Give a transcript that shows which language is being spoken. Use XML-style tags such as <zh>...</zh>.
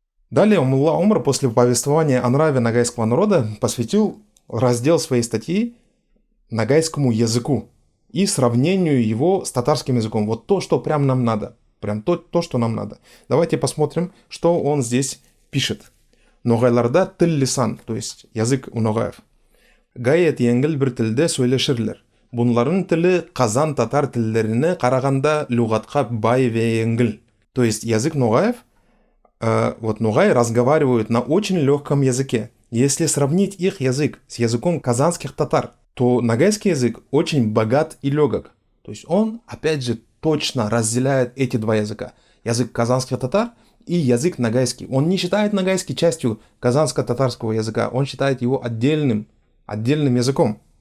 <ru>Далее мулла Умар после повествования о нраве нагайского народа посвятил раздел своей статьи нагайскому языку и сравнению его с татарским языком. Вот то, что прям нам надо. Прям то, что нам надо. Давайте посмотрим, что он здесь пишет.</ru> <nog>Ногайларда тил лисан,</nog> <ru>то есть язык у ногаев.</ru> <nog>Гайет еңгіл бір тілде сөйлешірлер. Бұнларын тілі қазан татар тілдеріне қарағанда люғатқа бай ве еңгіл.</nog> <ru>То есть язык ногаев, вот ногаи разговаривают на очень легком языке. Если сравнить их язык с языком казанских татар, то ногайский язык очень богат и легок. То есть он, опять же, точно разделяет эти два языка. Язык казанских татар и язык ногайский. Он не считает ногайский частью казанско-татарского языка, он считает его отдельным языком.</ru>